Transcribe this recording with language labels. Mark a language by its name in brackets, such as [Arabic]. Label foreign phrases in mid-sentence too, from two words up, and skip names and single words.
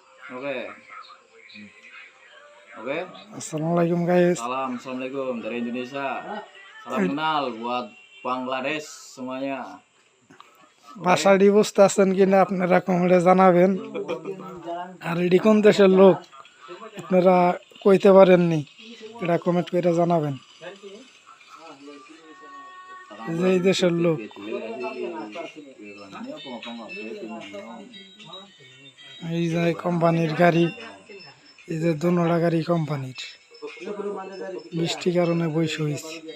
[Indonesian] Oke, oke. Assalamualaikum guys. Assalamualaikum dari Indonesia. Salam kenal buat Bangladesh semuanya. [Bangla] বাসাটি বুঝতে আছেন কিনা আপনারা কমেন্টে জানাবেন। আর এটি কোন দেশের লোক আপনারা কইতে পারেননি, এটা কমেন্ট করে জানাবেন। এই দেশের লোক এই যে কোম্পানির গাড়ি, এই যে দুনোটা গাড়ি কোম্পানির, বৃষ্টির কারণে বৈশ হয়েছে।